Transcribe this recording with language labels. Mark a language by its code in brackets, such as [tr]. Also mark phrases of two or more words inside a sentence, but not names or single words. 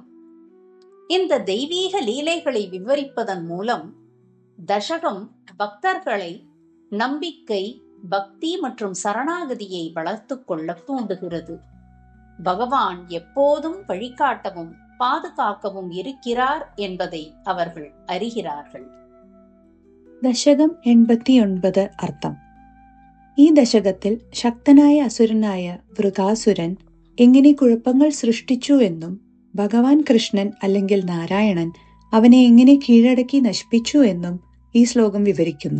[ta] இந்த தெய்வீக லீலைகளை விவரிப்பதன் மூலம் தசகம் பக்தர்களை நம்பிக்கை, பக்தி மற்றும் சரணாகதியை வளர்த்துக் கொள்ள தூண்டுகிறது. பகவான் எப்போதும் வழிகாட்டவும் பாதுகாக்கவும் இருக்கிறார் என்பதை அவர்கள் அறிகிறார்கள். [ml] ദശകം 89 അർത്ഥം. ഈ ദശകത്തിൽ ശക്തനായ അസുരനായ വൃകാസുരൻ എങ്ങനെ കുഴപ്പങ്ങൾ സൃഷ്ടിച്ചു എന്നും ഭഗവാൻ കൃഷ്ണൻ അല്ലെങ്കിൽ നാരായണൻ അവനെ എങ്ങനെ കീഴടക്കി നശിപ്പിച്ചു എന്നും ഈ ശ്ലോകം വിവരിക്കുന്നു.